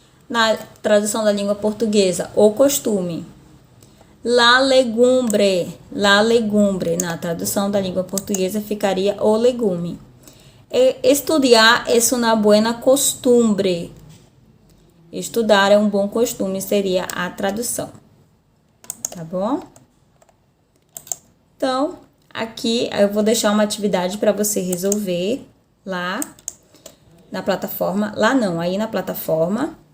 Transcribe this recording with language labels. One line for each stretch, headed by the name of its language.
Portuguese: Na tradução da língua portuguesa, o costume. La legumbre. Na tradução da língua portuguesa, ficaria o legume.
Spanish: Estudiar es una buena costumbre.
Portuguese: Estudar é um bom costume, seria a tradução. Tá bom? Então, aqui eu vou deixar uma atividade para você resolver lá na plataforma. Lá não, aí na plataforma.